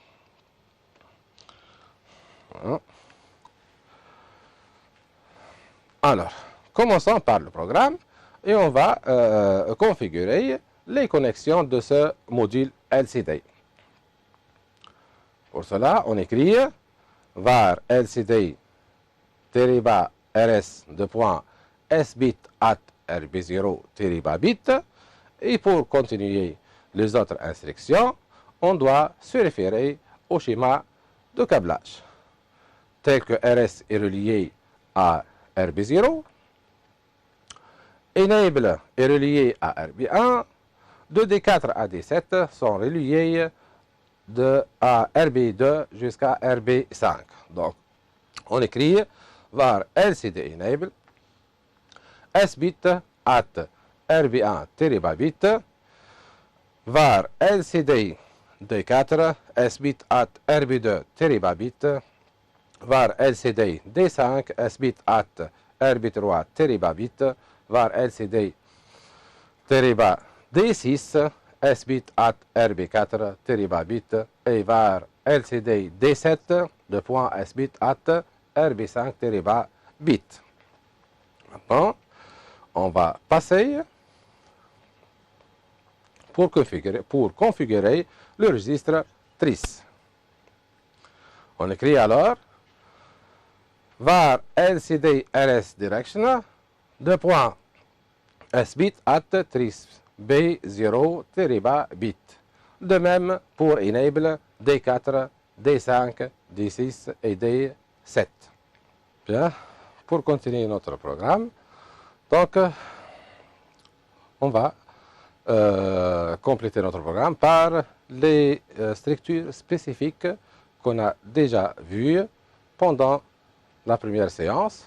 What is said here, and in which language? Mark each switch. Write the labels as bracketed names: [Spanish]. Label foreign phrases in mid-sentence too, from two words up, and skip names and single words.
[French] Alors, commençons par le programme et on va configurer les connexions de ce module LCD. Pour cela, on écrit var LCD teriba rs de point sbit at rb0 teriba bit. Et pour continuer les autres instructions, on doit se référer au schéma de câblage, tel que RS est relié à RB0, Enable est relié à RB1, de D4 à D7 sont reliés à RB2 jusqu'à RB5. Donc, on écrit var LCD Enable sbit at RB1 teriba bit, var LCD D4 sbit at RB2 teriba bit, var LCD D5 sbit at RB3 teriba bit, var LCD teriba D6 sbit at RB4 teriba bit et var LCD D7 de point sbit at RB5 teriba bit. Maintenant, on va passer pour configurer le registre TRIS. On écrit alors var LCD RS direction de point sbit at TRIS B0 teriba bit. De même pour Enable D4, D5, D6 et D7. Bien, pour continuer notre programme, donc on va compléter notre programme par les structures spécifiques qu'on a déjà vues pendant la première séance.